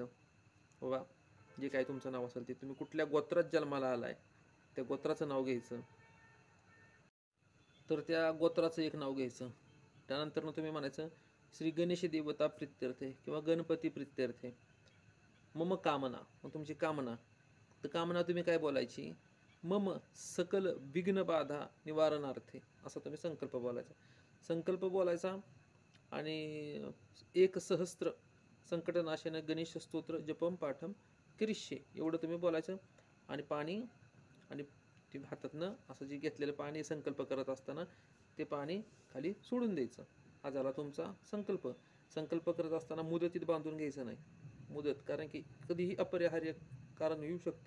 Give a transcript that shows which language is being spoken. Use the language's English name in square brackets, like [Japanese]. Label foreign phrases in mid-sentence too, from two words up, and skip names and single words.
[Marathi] बाबा जे काय तुमचं नाव असेल ते, तुम्ही कुठल्या गोत्रात जन्माला आलाय त्या गोत्राचं नाव घ्यायचं. तर त्या गोत्राचं एक नाव घ्यायचं. त्यानंतर तुम्ही म्हणायचं [Sanskrit] श्री गणेश देवता प्रित्यर्थे किंवा गणपती प्रित्यर्थे मम कामना. [Marathi] मग तुमची कामना, तर कामना तुम्ही काय बोलायची, [Sanskrit] मम सकल विघ्न बाधा निवारणार्थे, [Marathi] असा तुम्ही संकल्प बोलायचा. संकल्प बोलायचा आणि [Sanskrit] एक सहस्त्र संकटनाशनं गणेश स्तोत्र जपम पाठम करिष्ये [Marathi] एवढं तुम्ही बोलायचं. आणि पाणी, आणि ते हातातनं असं जे घेतलेलं पाणी संकल्प करत असताना ते पाणी खाली सोडून द्यायचं. हा झाला तुमचा संकल्प. संकल्प करत असताना मुदतीत बांधून घ्यायचं नाही. मुदत, कारण की कधीही अपरिहार्य कारण येऊ शकतं.